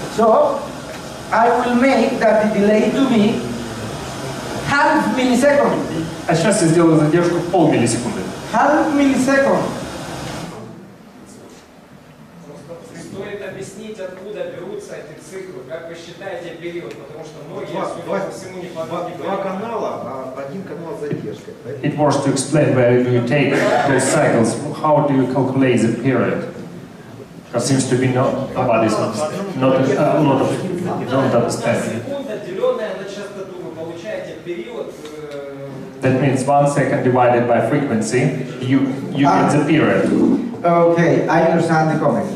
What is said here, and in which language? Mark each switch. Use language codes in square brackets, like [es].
[en] So I will make that the delay to be half millisecond. [ru] А сейчас я сделаю задержку полмиллисекунды. [en] Half millisecond. [ru] Стоит объяснить, откуда берутся эти циклы, как вы считаете период, потому что многие, судя по всему, не понимают. Два канала, а один канал с задержкой. [en] It was to explain where do you take those cycles, how do you calculate the period? Because seems to be nobody's not a lot of don't understand. [ru] Секунда, деленная на частоту, вы получаете период. [en] That means 1 second divided by frequency, you get the period. Okay, I understand the comment.